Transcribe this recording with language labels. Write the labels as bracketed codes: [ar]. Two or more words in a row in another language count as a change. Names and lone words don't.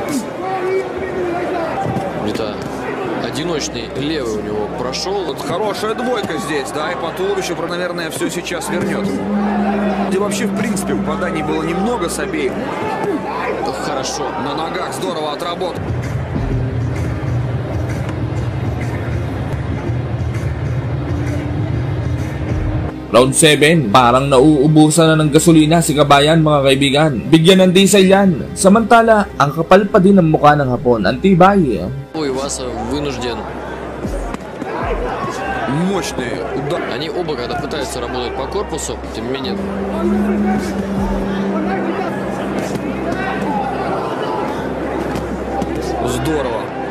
[ru] Это одиночный левый у него прошел. Вот хорошая двойка здесь, да, и по туловищу, наверное, все сейчас вернет. Где вообще, в принципе, попаданий было немного с обеих. Хорошо. На ногах здорово отработал. [tl] Round 7, parang nauubusan na ng gasolina si kabayan mga kaibigan. Bigyan ng diesel yan. Samantala, ang kapal pa din ng mukha ng hapon. Antibay. [ru] Иваса вынужден. Мощный удар. Они оба, когда пытаются работать по корпусу, тем не менее... Здорово.